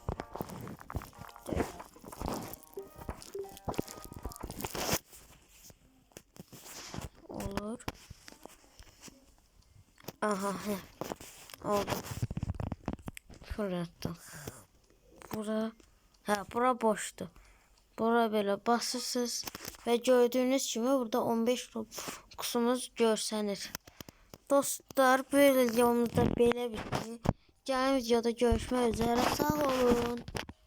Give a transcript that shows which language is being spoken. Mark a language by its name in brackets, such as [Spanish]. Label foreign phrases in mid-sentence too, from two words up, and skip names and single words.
[Turkish] Olur. Aha he. Oldu. Fırlatdım. Bura bura boştu. Bura böyle basırsınız ve gördüğünüz gibi burada 15 Robux'umuz görsənir. Dostlar, böyle videomuzda belə bitti. [Azerbaijani] Gələn videoda görüşmək üzere, sağ olun.